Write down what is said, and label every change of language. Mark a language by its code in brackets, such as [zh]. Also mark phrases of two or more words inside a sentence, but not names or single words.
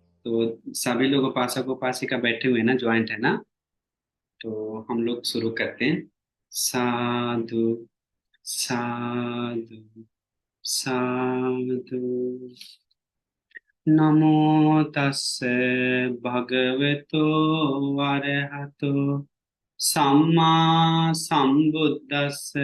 [hi] तो सभी लोग उपासक उपासिका बैठे हुए हैं ना, ज्वाइंट है ना। तो हम लोग शुरू करते हैं। साधु साधु साधु। [pi] नमो तस्से भगवतो अरहतो सम्मा सम्बुद्धस्से।